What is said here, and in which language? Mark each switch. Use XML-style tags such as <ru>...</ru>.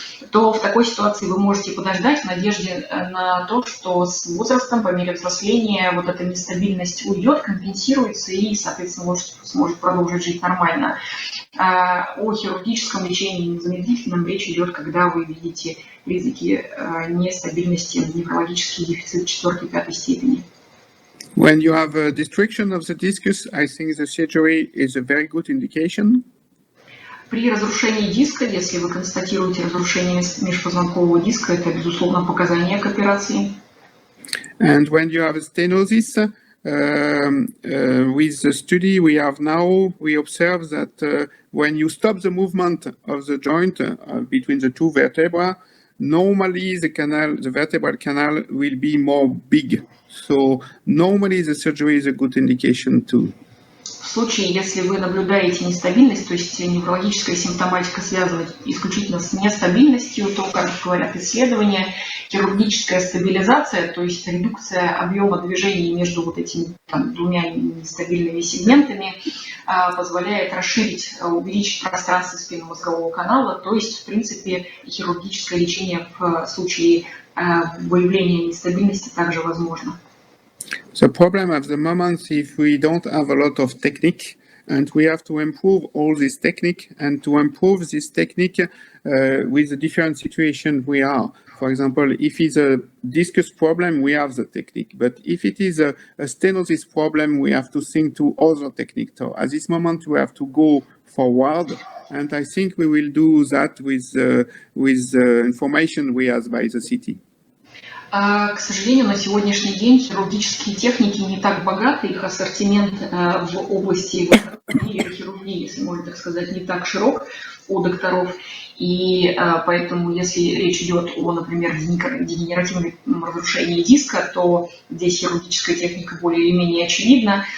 <ru>то в такой ситуации вы можете подождать в надежде на то, что с возрастом, по мере взросления, вот эта нестабильность уйдет, компенсируется и, соответственно, лошадь сможет продолжить жить нормально. О хирургическом лечении незамедлительном речь идет, когда вы видите признаки нестабильности, неврологический дефицит 4-5 степени.</ru> <en>When you have a destruction of the discus, I think the surgery is a very good indication.</en> <ru>При разрушении диска, если вы констатируете разрушение межпозвонкового диска, это, безусловно, показание к операции.</ru> <en>And when you have a stenosis, with the study we have now, we observe that when you stop the movement of the joint between the two vertebrae, normally the vertebral canal will be more big. So normally the surgery is a good indication too.</en> <ru>В случае, если вы наблюдаете нестабильность, то есть неврологическая симптоматика связана исключительно с нестабильностью, то, как говорят исследования, хирургическая стабилизация, то есть редукция объема движений между вот этими двумя нестабильными сегментами, позволяет расширить, увеличить пространство спинномозгового канала, то есть, в принципе, хирургическое лечение в случае выявления нестабильности также возможно.</ru> <en>The problem at the moment, if we don't have a lot of technique, and we have to improve all this technique, and to improve this technique with the different situation we are. For example, if it's a discus problem, we have the technique. But if it is a stenosis problem, we have to think to other technique. So at this moment, we have to go forward, and I think we will do that with information we have by the city.</en> <ru>К сожалению, на сегодняшний день хирургические техники не так богаты, их ассортимент в области хирургии, если можно так сказать, не так широк у докторов. И поэтому, если речь идет о, например, дегенеративном разрушении диска, то здесь хирургическая техника более или менее очевидна.</ru>